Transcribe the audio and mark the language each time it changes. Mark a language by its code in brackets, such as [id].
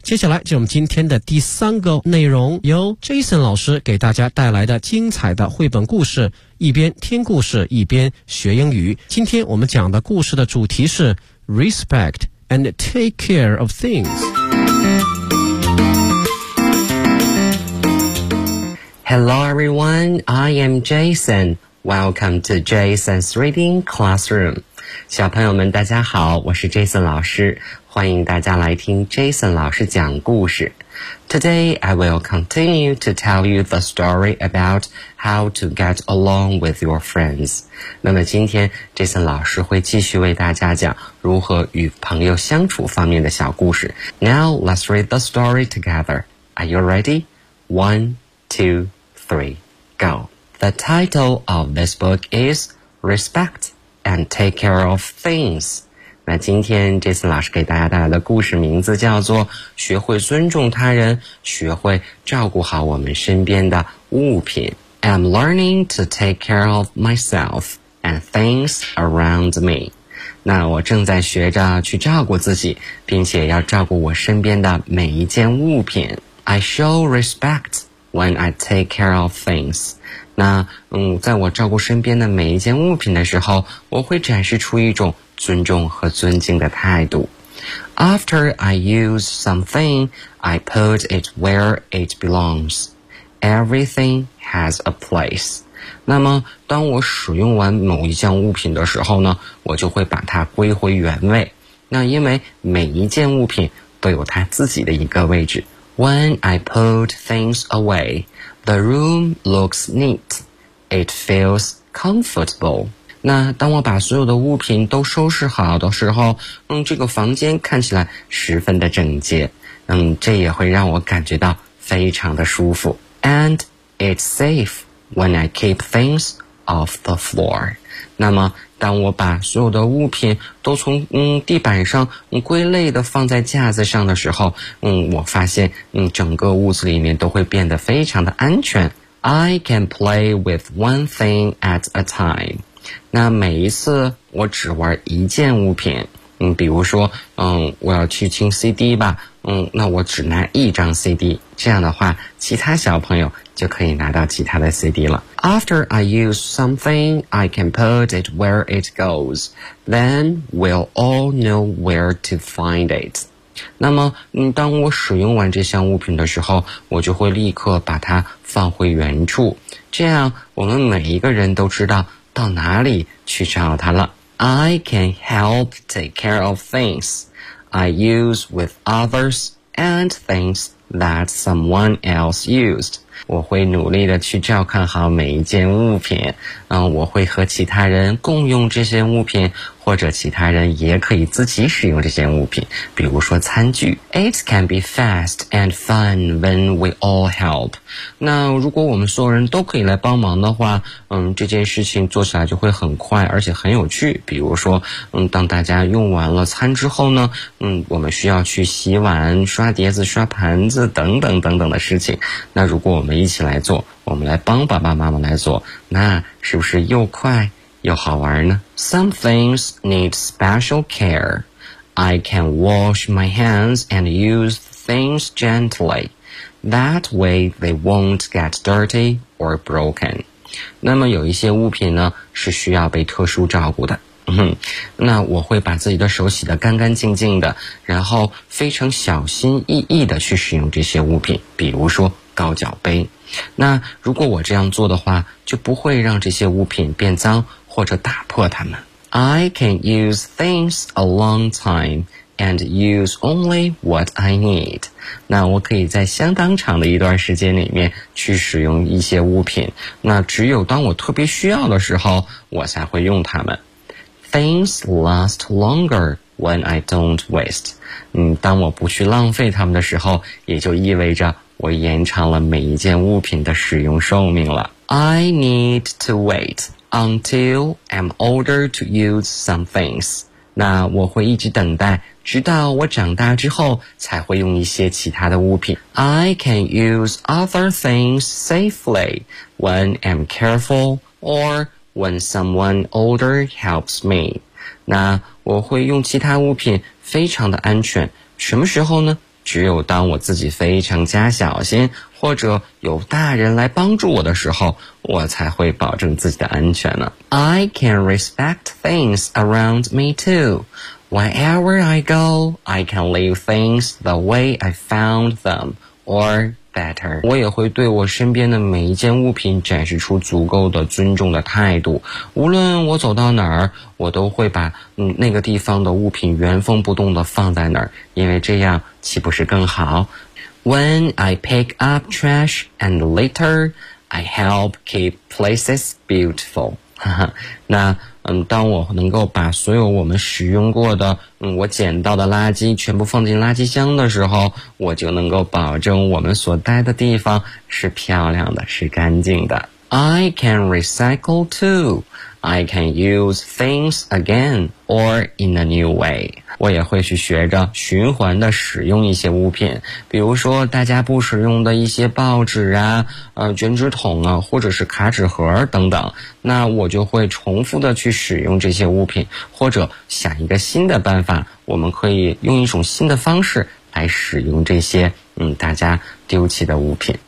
[zh] 接下来就我们今天的第三个内容，由 Jason 老师给大家带来的精彩的绘本故事，一边听故事一边学英语。今天我们讲的故事的主题是 [en] Respect and Take Care of Things。 Hello everyone, I am Jason. Welcome to Jason's Reading Classroom. [zh] 小朋友们大家好，我是 Jason 老师，欢迎大家来听 Jason 老师讲故事。 [en] Today I will continue to tell you the story about how to get along with your friends. [zh] 那么今天 Jason 老师会继续为大家讲如何与朋友相处方面的小故事。 [en] Now let's read the story together. Are you ready? 1, 2, 3, go. The title of this book is Respect. And take care of things. [zh] 那今天 Jason 老师给大家带来的故事名字叫做学会尊重他人，学会照顾好我们身边的物品。 [en] I'm learning to take care of myself and things around me. [zh] 那我正在学着去照顾自己，并且要照顾我身边的每一件物品。 [en] I show respect when I take care of things. [zh] 那在我照顾身边的每一件物品的时候，我会展示出一种尊重和尊敬的态度。 [en] After I use something, I put it where it belongs. Everything has a place. [zh] 那么当我使用完某一件物品的时候呢，我就会把它归回原位。那因为每一件物品都有它自己的一个位置。 [en] When I put things away,The room looks neat. It feels comfortable. [zh] 那当我把所有的物品都收拾好的时候，这个房间看起来十分的整洁，这也会让我感觉到非常的舒服。 [en] And it's safe when I keep things off the floor. [zh] 那么当我把所有的物品都从地板上归类的放在架子上的时候，我发现整个屋子里面都会变得非常的安全。 [en] I can play with one thing at a time. [zh] 那每一次我只玩一件物品，比如说我要去听 CD 吧，那我只拿一张 CD， 这样的话其他小朋友就可以拿到其他的 CD 了。 [en] After I use something, I can put it where it goes. Then we'll all know where to find it. [zh] 那么当我使用完这项物品的时候，我就会立刻把它放回原处，这样我们每一个人都知道到哪里去找它了。 [en] I can help take care of things I use with others and things that someone else used. [zh] 我会努力的去照看好每一件物品，我会和其他人共用这些物品，或者其他人也可以自己使用这件物品，比如说餐具。 [en] It can be fast and fun when we all help. [zh] 那如果我们所有人都可以来帮忙的话，这件事情做起来就会很快，而且很有趣。比如说，当大家用完了餐之后呢，我们需要去洗碗、刷碟子、刷盘子等等等等的事情。那如果我们一起来做，我们来帮爸爸妈妈来做，那是不是又快又好玩呢？ [en] Some things need special care. I can wash my hands and use things gently. That way they won't get dirty or broken. [zh] 那么有一些物品呢，是需要被特殊照顾的。那我会把自己的手洗得干干净净的，然后非常小心翼翼地去使用这些物品，比如说高脚杯。那如果我这样做的话，就不会让这些物品变脏或者打破它们。 [en] I can use things a long time and use only what I need. [zh] 那我可以在相当长的一段时间里面去使用一些物品，那只有当我特别需要的时候，我才会用它们。 [en] Things last longer when I don't waste. [zh] 当我不去浪费它们的时候，也就意味着我延长了每一件物品的使用寿命了。 [en] I need to wait until I'm older to use some things. [zh] 那我会一直等待，直到我长大之后才会用一些其他的物品。 [en] I can use other things safely when I'm careful or when someone older helps me. [zh] 那我会用其他物品非常的安全，什么时候呢？只有当我自己非常加小心，或者有大人来帮助我的时候，我才会保证自己的安全呢。 [en] I can respect things around me too. Wherever I go, I can leave things the way I found them, or better. [zh] 我也会对我身边的每一件物品展示出足够的尊重的态度。无论我走到哪儿，我都会把那个地方的物品原封不动地放在那儿，因为这样岂不是更好？ [en] When I pick up trash and litter, I help keep places beautiful. [zh] 那当我能够把所有我们使用过的我捡到的垃圾全部放进垃圾箱的时候，我就能够保证我们所待的地方是漂亮的，是干净的。 [en] I can recycle too. I can use things again or in a new way. [zh] 我也会去学着循环的使用一些物品，比如说大家不使用的一些报纸啊、卷纸筒啊，或者是卡纸盒等等，那我就会重复的去使用这些物品，或者想一个新的办法，我们可以用一种新的方式来使用这些大家丢弃的物品。